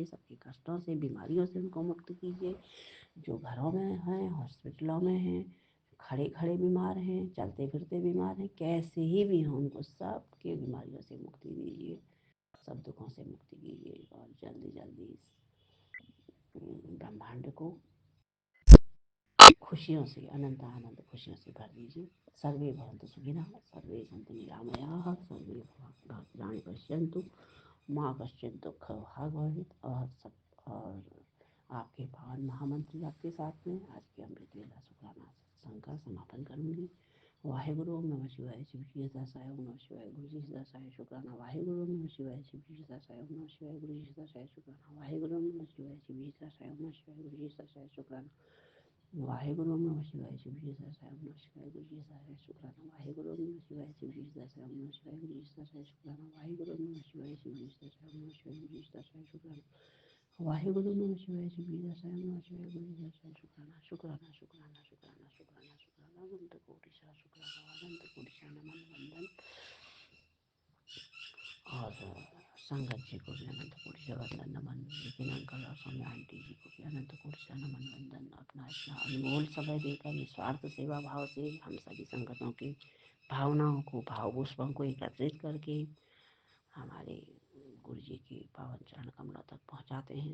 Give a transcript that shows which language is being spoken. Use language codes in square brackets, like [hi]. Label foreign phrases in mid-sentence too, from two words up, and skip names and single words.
[hi] सबके कष्टों से, बीमारियों से उनको मुक्त कीजिए। जो घरों में हैं, हॉस्पिटलों में हैं, खड़े खड़े बीमार हैं, चलते फिरते बीमार हैं, कैसे ही भी हों, उनको सबके बीमारियों से मुक्ति दीजिए, सब दुखों से मुक्ति कीजिए। और जल्दी जल्दी इस ब्रह्मांड को खुशियों से, अनंत आनंद खुशियों से भर दीजिए। [sa] सर्वे भवन्तु सुखिनः, सर्वे सन्तु निरामयाः, सर्वे भद्राणि पश्यन्तु, माँ कश्चित् दुःखभाग् भवेत्। [hi] और आपके पावन महामंत्र आपके साथ में आज के अमृत वेला शुक्राना सत्संग का समापन करूँगी। [sa] वाहेगुरु ओम नमः शिवाय। [hi] शिव जी दासाय [sa] ओम नमः शिवाय। [hi] गुरु जी दासाय शुक्राना। वाहेगुरु [sa] ओम नमः शिवाय। [hi] शिव जी दासाय [sa] ओम नमः शिवाय। [hi] गुरु जी दासाय शुक्राना। वाहेगुरु [sa] ओम नमः शिवाय। [hi] शिव जी दासाय [sa] ओम नमः शिवाय। [hi] गुरु जी दासाय शुक्राना। वाहेगुरु [sa] ओम नमः शिवाय। [hi] शिव जी दासाय [sa] ओम नमः शिवाय। [hi] गुरु जी दासाय शुक्राना। वाहेगुरु [sa] ओम नमः शिवाय। [hi] शिव जी दासाय [sa] ओम नमः शिवाय। [hi] गुरु जी दासाय शुक्राना। वाहेगुरु [sa] ओम नमः शिवाय। [hi] शिव जी दासाय [sa] ओम नमः शिवाय। [hi] गुरु जी दासाय शुक्राना। वाहेगुरु [sa] नमः शिवाय। [hi] शिव जी दासाय [sa] ओम नमः शिवाय। [hi] गुरु जी दासाय शुक्राना। शुक्राना शुक्राना शुक्राना शुक्राना शुक्राना अनंत कोटि शुक्राना। अनंत कोटि नमन वंदन। और संगत जी को भी अनंत कोटि से वंदन नमन। लेकिन अंकल और सौम्या आंटी जी को भी अनंत कोटि से नमन वंदन। अपना इतना अनमोल समय देकर निस्वार्थ सेवा भाव से हम सभी संगतों की भावनाओं को, भाव पुष्पों को एकत्रित करके हमारे गुरु जी के पावन चरण कमलों तक पहुंचाते हैं।